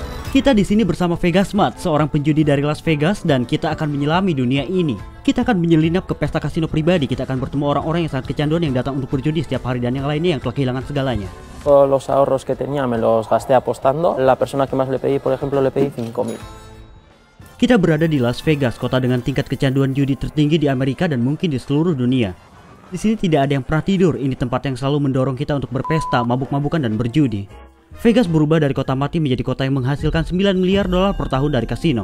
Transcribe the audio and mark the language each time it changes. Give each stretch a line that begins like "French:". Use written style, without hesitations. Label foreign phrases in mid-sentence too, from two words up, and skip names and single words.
Indonesian: Kita di sini bersama Vegasmat, seorang penjudi dari Las Vegas, dan kita akan menyelami dunia ini. Kita akan menyelinap ke pesta kasino pribadi. Kita akan bertemu orang-orang yang sangat kecanduan yang datang untuk berjudi setiap hari dan yang lainnya yang telah kehilangan segalanya.
Spanish: Todos los ahorros que tenía me los gasté apostando. La persona que más le pedí, por ejemplo, le pedí 5.000.
Indonesian: Kita berada di Las Vegas, kota dengan tingkat kecanduan judi tertinggi di Amerika dan mungkin di seluruh dunia. Di sini tidak ada yang pernah tidur. Ini tempat yang selalu mendorong kita untuk berpesta, mabuk-mabukan dan berjudi. Vegas berubah dari kota mati menjadi kota yang menghasilkan $9 miliar per tahun dari kasino.